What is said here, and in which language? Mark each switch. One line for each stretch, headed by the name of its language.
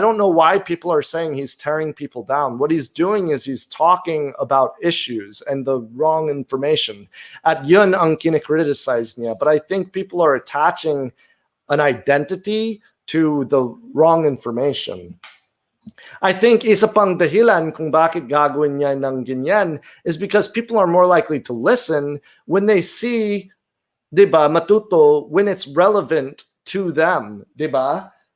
English: I don't know why people are saying he's tearing people down. What he's doing is he's talking about issues and the wrong information.
Filipino: At yun ang kinikriticize niya.
English: But I think people are attaching an identity to the wrong information. I think
Filipino: isa pang dahilan kung bakit gagawin niya ng ganyan
English: is because people are more likely to listen when they see,
Filipino: diba, matuto,
English: when it's relevant to them, diba?